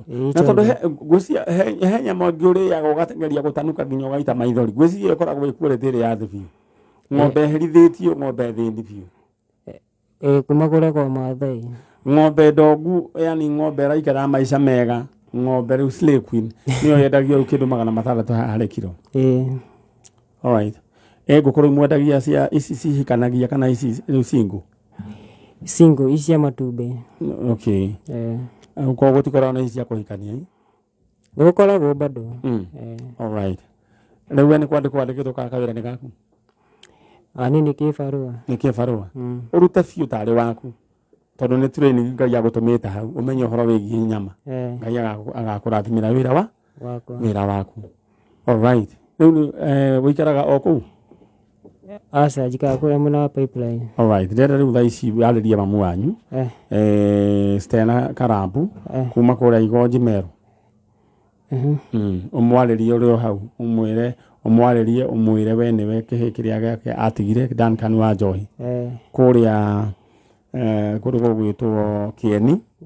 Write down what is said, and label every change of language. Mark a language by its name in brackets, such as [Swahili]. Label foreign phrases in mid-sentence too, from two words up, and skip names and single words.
[Kikuyu] Na tondũ gwĩcia he nyama ĩngĩ ũrĩaga ũgatengeria gũtanuka nginya ũgaita maithori. Gwĩcia ĩkoragwo ĩkuorete ĩrĩa ya thĩ biũ. Ng'ombe herithĩtio, ng'ombe thĩni biũ. Kuma kũrĩa kwa Maathai. Ng'ombe ndongu, yani ng'ombe raikara maica mega. Ng'ombe rĩu [English] slay queen [Kikuyu] nĩyo yendagio kĩndũ 600 harĩ kilo. [English] All right. [Kikuyu] Ngũkũrũ mwendagia cia ici cihikanagia kana ici rĩu single? Single ici ya matumbĩ. Okay. Kwa gũtikoragwo na ici cia kũhikania? Gũkoragwo bado. [English] All right. [Kikuyu] Rĩu we nĩ kwandĩkĩtwo ka kawĩra nĩ gaku? Ani nĩ kĩbarũa. Nĩ kĩbarũa? Ũrute biũ tarĩ waku. Tondũ nĩ training Ngai agũtũmĩte hau ũmenye ũhoro wĩgiĩ nyama. Ngai agakũrathimĩra wĩra waku. [English] All right. [Kikuyu] Rĩu wĩikaraga o kũu? Aca njikaga kũrĩa mwena wa Pipeline. [English] All right. [Kikuyu] Ndĩrenda rĩu thaa ici arĩria mamu wanyu Stella Karambu kuma kũrĩa Igonji Meru. Ũmwarĩrie ũrĩ o hau ũmwarĩrie ũmwĩre we nĩwe kĩhĩ kĩrĩa gĩake atigire Duncan Wanjoi kũrĩa kũrĩa gwĩtwo Kieni.